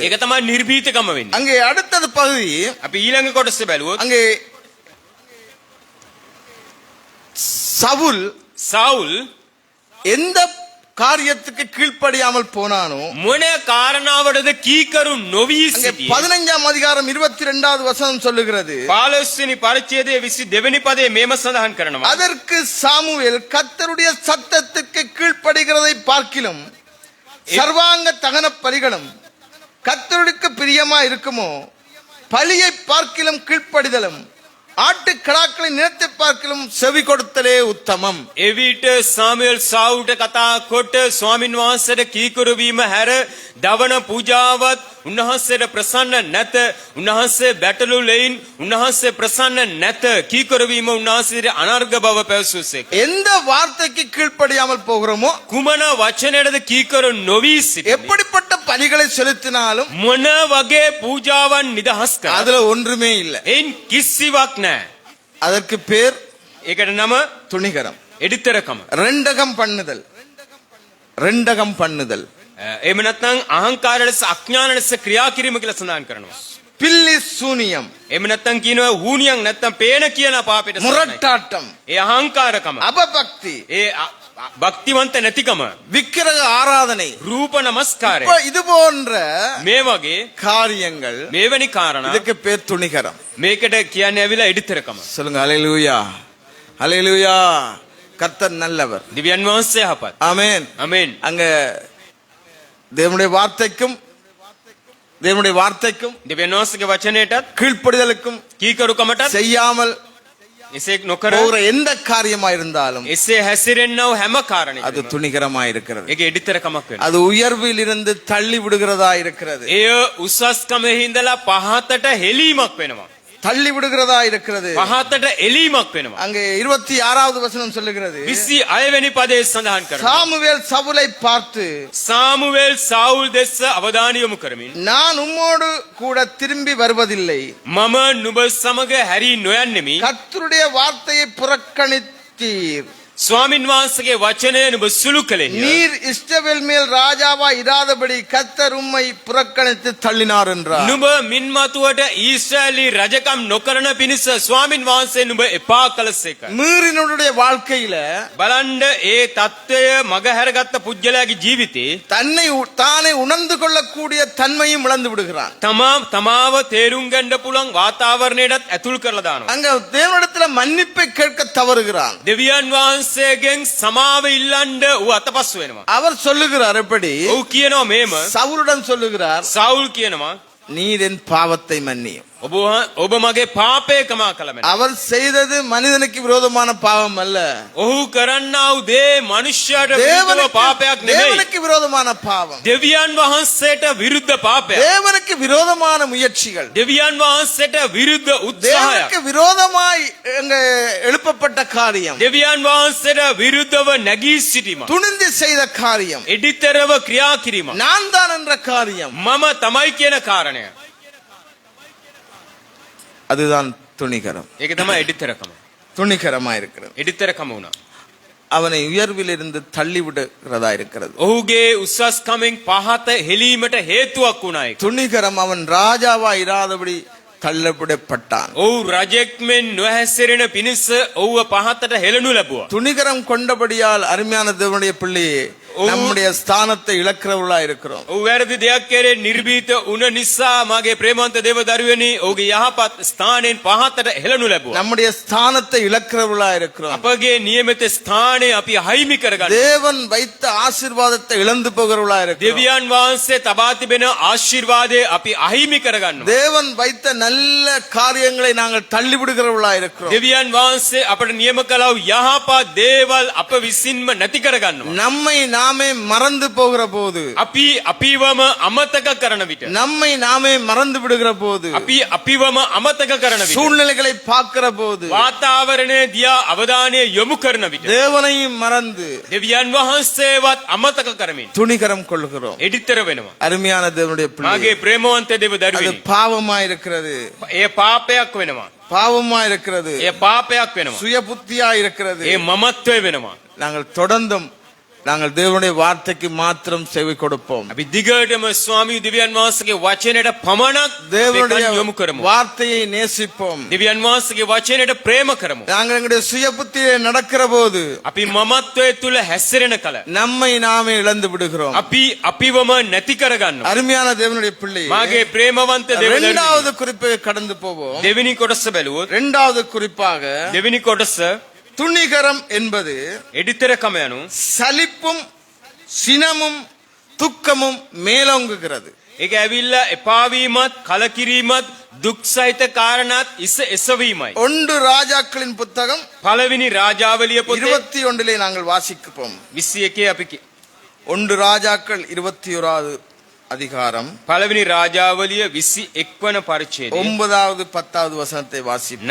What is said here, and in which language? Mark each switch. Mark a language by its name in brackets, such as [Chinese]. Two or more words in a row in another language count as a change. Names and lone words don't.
[Sinhala] ඒක තමයි නිර්භීතකම වෙන්නේ. [Tamil] அங்கே அடுத்தது பகுதி, [Sinhala] අපි ඊළඟ කොටස බැලුවොත් [Tamil] அங்கே சவுல் [Sinhala] සවුල් [Tamil] எந்த காரியத்துக்கு கீழ்ப்படியாமல் போனானோ [Sinhala] මොන කාරණාවටද කීකරු නොවී [Tamil] அங்கே [Sinhala] සිටියේ? [Tamil] 15ஆம் அதிகாரம் 22வது வசனம் சொல்லுகிறது, [Sinhala] 15 වෙනි පරිච්ඡේදයේ 22 වෙනි පදයේ මේම සඳහන් කරනවා. [Tamil] அதற்கு சாமுவேல் கர்த்தருடைய சத்தத்துக்கு கீழ்ப்படுகிறதை பார்க்கிலும் சர்வாங்க தகன பலிகளும் கர்த்தருக்கு பிரியமா இருக்குமோ, பலியை பார்க்கிலும் கீழ்ப்படிதலும் ஆட்டு கடாக்களை நிலத்தை பார்க்கிலும் செவி கொடுத்தலே உத்தமம். [Sinhala] එවිට සාමුවෙල් සාවුල්ට කතා කොට ස්වාමින් වහන්සේට කීකරු වීම හැර දවන පූජාවත් උන්වහන්සේට ප්‍රසන්න නැත. උන්වහන්සේ බැටළු ලෙයින් උන්වහන්සේ ප්‍රසන්න නැත. කීකරු වීම උන්වහන්සේට අනර්ග බව පැවසුසේක. [Tamil] எந்த வார்த்தைக்கு கீழ்ப்படியாமல் போகிறோமோ, [Sinhala] කුමන වචනයටද කීකරු නොවී සිටින්නේ? [Tamil] எப்படிப்பட்ட பலிகளை செலுத்தினாலும் [Sinhala] මොන වගේ පූජාවන් නිදහස් කරා? [Tamil] அதுல ஒன்றுமே இல்லை. [Sinhala] එයින් කිසිවක් නැහැ. [Tamil] அதற்கு பேர் [Sinhala] ඒකට නම [Tamil] துணிகரம். [Sinhala] එඩිතරකම. [Tamil] ரெண்டகம் பண்ணுதல். ரெண்டகம் பண்ணுதல். [Sinhala] එහෙම නැත්නම් අහංකාර ලෙස අඥාන ලෙස ක්‍රියා කිරීම කියලා සඳහන් කරනවා. [Tamil] பில்லி சூனியம், [Sinhala] එහෙම නැත්නම් කියනවා වූනියන් නැත්නම් පේන කියන පාපයට සඳහන්. [Tamil] முரட்டாட்டம், [Sinhala] ඒ අහංකාරකම. [Tamil] அபபக்தி, [Sinhala] ඒ භක්තිවන්ත නැතිකම. [Tamil] விக்கிரக ஆராதனை, [Sinhala] රූප නමස්කාරය. [Tamil] இப்ப இது போன்ற [Sinhala] මේ වගේ [Tamil] காரியங்கள், [Sinhala] මේවැනි කාරණා [Tamil] இதுக்கு பேர் துணிகரம். [Sinhala] මේකට කියන්නේ ඇවිල්ලා එඩිතරකම. [Tamil] சொல்லுங்க அல்லேலூயா, அல்லேலூயா. கர்த்தர் நல்லவர். [Sinhala] දිව්‍යන් වහන්සේ යහපත්. [Tamil] ஆமென். [Sinhala] ආමෙන්. [Tamil] அங்க தேவனுடைய வார்த்தைக்கும் தேவனுடைய வார்த்தைக்கும் [Sinhala] දිව්‍යන් වහන්සේගේ වචනයටත් [Tamil] கீழ்ப்படிதலுக்கும் [Sinhala] කීකරුකමටත් [Tamil] செய்யாமல் [Sinhala] එසේ නොකර [Tamil] போகிற எந்த காரியமா இருந்தாலும் [Sinhala] එසේ හැසිරෙන්නව හැම [Tamil] அது [Sinhala] කාරණයකම [Tamil] துணிகரமா இருக்கிறது. [Sinhala] ඒක එඩිතරකමක් වෙනවා. [Tamil] அது உயர்வில் இருந்து தள்ளி விடுகிறதா இருக்கிறது. [Sinhala] එය උසස්කමේ හිඳලා පහතට හෙලීමක් වෙනවා. [Tamil] தள்ளி விடுகிறதா இருக்கிறது. [Sinhala] පහතට එලීමක් වෙනවා. [Tamil] அங்கே 26வது வசனம் சொல்லுகிறது, [Sinhala] 26 වෙනි පදයේ සඳහන් කරනවා. [Tamil] சாமுவேல் சவுலை பார்த்து, [Sinhala] සාමුවෙල් සාවුල් දෙස්ස අවධානය යොමු කරමින් [Tamil] நான் உம்மோடு கூட திரும்பி வருவதில்லை, [Sinhala] මම නුඹ සමග හැරී නොයන්නෙමි. [Tamil] கர்த்தருடைய வார்த்தையை புறக்கணித்தீர், [Sinhala] ස්වාමින් වහන්සේගේ වචනය නුඹ සුළු කළේ. [Tamil] நீர் இஸ்ரவேல் மேல் ராஜாவா இராதபடி கர்த்தர் உம்மை புறக்கணித்து தள்ளினார் என்றார். [Sinhala] නුඹ මින්මතුවට ඊශ්‍රායලී රජකම් නොකරන පිණිස ස්වාමින් වහන්සේ නුඹ එපා කළසේක. [Tamil] மீறினுடைய வாழ்க்கையில [Sinhala] බලන්න ඒ தත්ත්වය මගහැරගත්ත පුජ්‍යලයාගේ ජීවිතේ [Tamil] தன்னை தானே உணர்ந்து கொள்ளக்கூடிய தன்மையும் இழந்து விடுகிறான். [Sinhala] තමාව තේරුම් ගන්න පුළුවන් වාතාවරණයටත් ඇතුල් කරලා දානවා. [Tamil] அங்க தேவனிடத்துல மன்னிப்பை கேட்க தவறுகிறான். [Sinhala] දෙවියන් වහන්සේගෙන් සමාව ඉල්ලන්න ඌ අතපසු වෙනවා. [Tamil] அவர் சொல்லுகிறார், எப்படி [Sinhala] ඌ කියනවා මේම. [Tamil] சவுலுடன் சொல்லுகிறார், [Sinhala] සවුල් කියනවා [Tamil] நீர் என் பாவத்தை மன்னியும். [Sinhala] ඔබ මගේ පාපය කමා කළ මැන. [Tamil] அவர் செய்தது மனிதனுக்கு விரோதமான பாவம் அல்ல, [Sinhala] ඔහු කරන්නා වූ දේ මනුෂ්‍යයට විරුද්ධව පාපයක් නෙමෙයි. [Tamil] தேவனுக்கு விரோதமான பாவம், [Sinhala] දෙවියන් වහන්සේට විරුද්ධ පාපයක්. [Tamil] தேவனுக்கு விரோதமான முயற்சிகள், [Sinhala] දෙවියන් වහන්සේට විරුද්ධ උත්සාහයක්. [Tamil] தேவனுக்கு விரோதமாய் எழுப்பப்பட்ட காரியம், [Sinhala] දෙවියන් වහන්සේට විරුද්ධව නැගී සිටීම. [Tamil] துணிந்து செய்த காரியம், [Sinhala] එඩිතරව ක්‍රියා කිරීම. [Tamil] நான் தான் என்ற காரியம், [Sinhala] මම තමයි කියන කාරණය. [Tamil] அதுதான் துணிகரம். [Sinhala] ඒක තමයි එඩිතරකම. [Tamil] துணிகரமா இருக்கிறது. [Sinhala] එඩිතරකම වුණා. [Tamil] அவனை உயர்வில் இருந்து தள்ளி விடுகிறதா இருக்கிறது. [Sinhala] ඔහුගේ උසස්කමෙන් පහත හෙලීමට හේතුවක් වුණා ඒක. [Tamil] துணிகரம் அவன் ராஜாவா இராதபடி தள்ளப்படப்பட்டான். [Sinhala] ඔහු රජෙක් මෙන් නොහැසිරෙන පිණිස ඔහුව පහතට හෙළනු ලැබුවා. [Tamil] துணிகரம் கொண்டபடியால் அருமையான தேவனுடைய பிள்ளையே, நம்முடைய ஸ்தானத்தை இழக்கிறவர்களா இருக்கிறோம். [Sinhala] ඔහු වැරදි දෙයක් කරේ නිර්භීත වුණ නිසා මගේ ප්‍රේමවන්ත දේව දරුවනි ඔහුගේ යහපත් ස්ථානයෙන් පහතට හෙළනු ලැබුවා. [Tamil] நம்முடைய ஸ்தானத்தை இழக்கிறவர்களா இருக்கிறோம். [Sinhala] අපගේ නියමිත ස්ථානය අපි අහිමි කරගන්න. [Tamil] தேவன் வைத்த ஆசீர்வாதத்தை இழந்து போகிறவர்களா இருக்கிறோம். [Sinhala] දෙවියන් වහන්සේ තබා තිබෙන ආශිර්වාදය අපි අහිමි කරගන්නවා. [Tamil] தேவன் வைத்த நல்ல காரியங்களை நாங்கள் தள்ளி விடுகிறவர்களா இருக்கிறோம். [Sinhala] දෙවියන් වහන්සේ අපට නියම කළා වූ යහපත් දේවල් අප විසින්ම නැති කරගන්නවා. [Tamil] நம்மை நாமே மறந்து போகிற போது, [Sinhala] අපි අපිවම අමතක කරන විට, [Tamil] நம்மை நாமே மறந்து விடுகிற போது, [Sinhala] අපි අපිවම අමතක කරන විට, [Tamil] சூழ்நிலைகளை பார்க்கிற போது, [Sinhala] වාතාවරණය දිහා අවධානය යොමු කරන විට [Tamil] தேவனையும் மறந்து [Sinhala] දෙවියන් වහන්සේවත් අමතක කරමින් [Tamil] துணிகரம் கொள்கிறோம். [Sinhala] එඩිතර වෙනවා. [Tamil] அருமையான தேவனுடைய பிள்ளை, [Sinhala] මාගේ ප්‍රේමවන්ත දේව [Tamil] அது [Sinhala] දරුවනි, [Tamil] பாவமா இருக்கிறது, [Sinhala] ඒ පාපයක් වෙනවා. [Tamil] பாவமா இருக்கிறது, [Sinhala] ඒ පාපයක් වෙනවා. [Tamil] சுய புத்தியா இருக்கிறது. [Sinhala] ඒ මමත්වය වෙනවා. [Tamil] நாங்கள் தொடர்ந்தும் நாங்கள் தேவனுடைய வார்த்தைக்கு மாத்திரம் செவி கொடுப்போம். [Sinhala] අපි දිගටම ස්වාමී දෙවියන් වහන්සේගේ වචනයට පමණක් [Tamil] தேவனுடைய [Sinhala] කන් යොමු කරමු. [Tamil] வார்த்தையை நேசிப்போம். [Sinhala] දෙවියන් වහන්සේගේ වචනයට ප්‍රේම කරමු. [Tamil] நாங்கள் எங்களுடைய சுய புத்தியிலே நடக்கிற போது [Sinhala] අපි මමත්වයේ තුල හැසිරෙන කල [Tamil] நம்மை நாமே இழந்து விடுகிறோம். [Sinhala] අපි අපිවම නැති කරගන්නවා. [Tamil] அருமையான தேவனுடைய பிள்ளை, [Sinhala] මාගේ ප්‍රේමවන්ත දේව දරුවනි, [Tamil] இரண்டாவது குறிப்பை கடந்து போவோம். [Sinhala] දෙවෙනි කොටස බැලුවොත්, [Tamil] இரண்டாவது குறிப்பாக [Sinhala] දෙවෙනි කොටස [Tamil] துணிகரம் என்பது [Sinhala] එඩිතරකම යනු [Tamil] சலிப்பும் சினமும் துக்கமும் மேலோங்குகிறது. [Sinhala] ඒක ඇවිල්ලා එපාවීමත් කලකිරීමත් දුක් සහිත කාරණාත් එසවීමයි. [Tamil] ஒன்று ராஜாக்களின் புத்தகம் [Sinhala] පළවෙනි රාජාවලිය පොතේ [Tamil] 21 நாங்கள் வாசிப்போம். [Sinhala] 21 අපි [Tamil] ஒன்று ராஜாக்கள் 21வது அதிகாரம் [Sinhala] පළවෙනි රාජාවලිය 21 වන පරිච්ඡේදය [Tamil] 9வது 10வது வசனத்தை வாசிப்போம்.